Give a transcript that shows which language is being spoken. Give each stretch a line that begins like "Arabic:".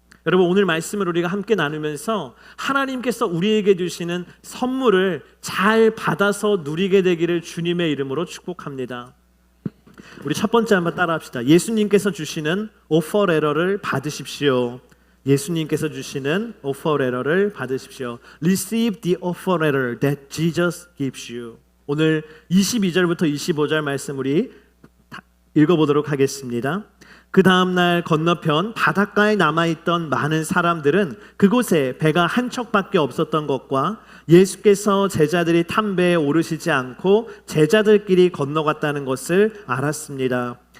Korean: 여러분 오늘 말씀을 우리가 함께 나누면서 하나님께서 우리에게 주시는 선물을 잘 받아서 누리게 되기를 주님의 이름으로 축복합니다. 우리 첫 번째 한번 따라합시다. 예수님께서 주시는 오퍼 레터를 받으십시오. 예수님께서 주시는 오퍼 레터를 받으십시오.
English: Receive the offer letter that Jesus gives you.
Korean: 오늘 22절부터 25절 말씀 우리 읽어보도록 하겠습니다. 그 다음날 건너편 바닷가에 남아있던 많은 사람들은 그곳에 배가 한 척밖에 없었던 것과 예수께서 제자들이 탄 배에 오르시지 않고 제자들끼리 건너갔다는 것을 알았습니다.